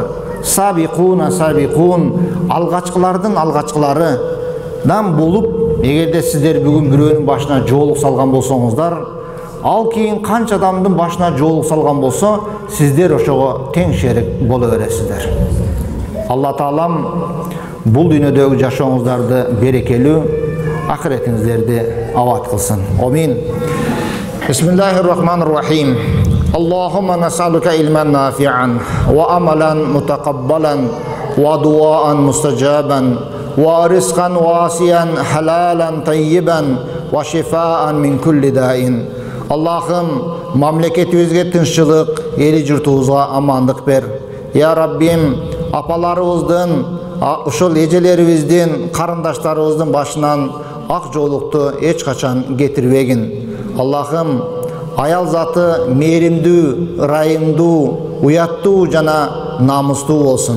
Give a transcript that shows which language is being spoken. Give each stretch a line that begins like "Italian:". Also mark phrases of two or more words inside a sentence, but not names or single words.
Arabic: السابقون السابقون,
Kyrgyz: алгачкылардын алгачкыларыдан болуп, эгерде сиздер бүгүн бирөөнүн башына жоолук салган болсоңуздар, ал кийин канча адамдын башына жоолук салган болсо, сиздер ошого тең шерик боло бересиздер. Алла Таалам бул дүйнөдөгү жашооңуздарды берекелүү, акыретиңиздерди абат кылсын. Амин.
Arabic: بسم الله الرحمن الرحيم. اللهم نسألك علما نافعا وعملا متقبلا ودعاء مستجابا ورزقا واسعا حلالا طيبا وشفاء من كل داء.
Kyrgyz: Аллахым, мамлекетибизге тынччылык, эли журтубузга амандык бер. Я Раббим, апаларыбыздын, ушул эжелерибиздин, карындаштарыбыздын башынан ак жоолукту эч качан кетирбегин. Аллахым, аял заты мээримдүү, ырайымдуу, уяттуу жана намустуу болсун.